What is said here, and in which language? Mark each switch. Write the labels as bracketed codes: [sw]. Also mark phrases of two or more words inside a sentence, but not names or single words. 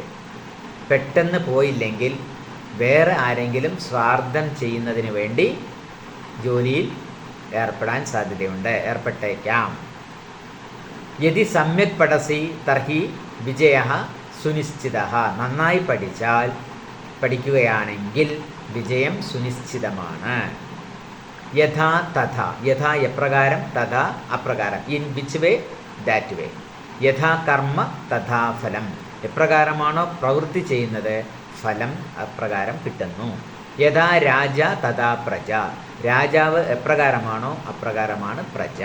[ml] പെട്ടെന്ന് പോയില്ലെങ്കിൽ വേറെ ആരെങ്കിലും സ്വാർത്ഥം ചെയ്യുന്നതിന് വേണ്ടി ജോലിയിൽ ഏർപ്പെടാൻ സാധ്യതയുണ്ട്, ഏർപ്പെട്ടേക്കാം. [sa] യദി സമ്യക് പഠസി തർഹി വിജയഃ സുനിശ്ചിതഃ. [ml] നന്നായി പഠിക്കുകയാണെങ്കിൽ വിജയം സുനിശ്ചിതമാണ്. [sa] യഥാ തഥാ. യഥാ എപ്രകാരം, തഥാ അപ്രകാരം. [en] in which way, that way. [sa] യഥാ കർമ്മ തഥാ ഫലം. [ml] എപ്രകാരമാണോ പ്രവൃത്തി ചെയ്യുന്നത് ഫലം അപ്രകാരം കിട്ടുന്നു. [sa] യഥാ രാജ തഥാ പ്രജ. [ml] രാജാവ് എപ്രകാരമാണോ അപ്രകാരമാണ് പ്രജ.